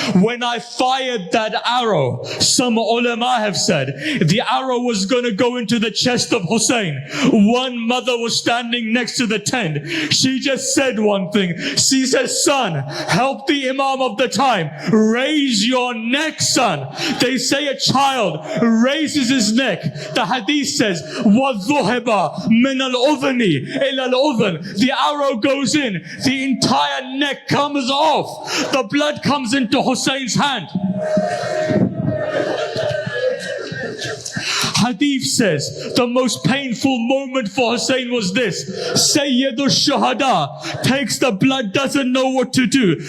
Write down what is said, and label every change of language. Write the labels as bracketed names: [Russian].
[English] When I fired that arrow, some ulama have said, the arrow was going to go into the chest of Hussein. One mother was standing next to the tent. She just said one thing. She says, son, help the Imam of the time. Raise your neck, son. They say a child raises his neck. The hadith says, [Arabic] وَالذُّهِبَ مِنَ الْأُذْنِ إِلَى الْأُذْنِ. [English] The arrow goes in. The entire neck comes off. The blood comes into Hussein's hand. Hadith says the most painful moment for Hussein was this. Sayyidul Shuhada takes the blood, doesn't know what to do.